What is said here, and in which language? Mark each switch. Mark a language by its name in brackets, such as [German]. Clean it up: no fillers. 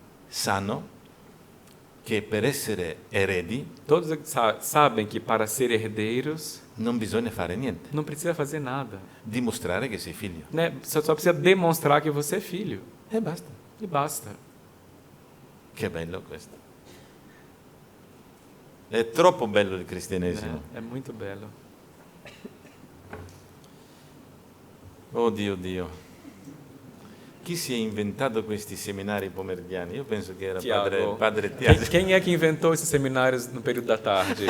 [Italian] sanno che per essere eredi [Portuguese] todos sabem que para ser herdeiros [Italian] non bisogna fare niente, [Portuguese] não precisa fazer nada, [Italian] dimostrare che sei figlio. [Portuguese] né? Só precisa demonstrar que você é filho [Italian] E basta. [Portuguese] e basta. [Italian] Che bello questo. È troppo bello il cristianesimo. [Portuguese] Né? É muito belo. [Italian] Oh Dio. Chi si è inventato questi seminari pomeridiani? Io penso che era Tiago, padre Tiago. [Portuguese] quem é que inventou esses seminários no período da tarde?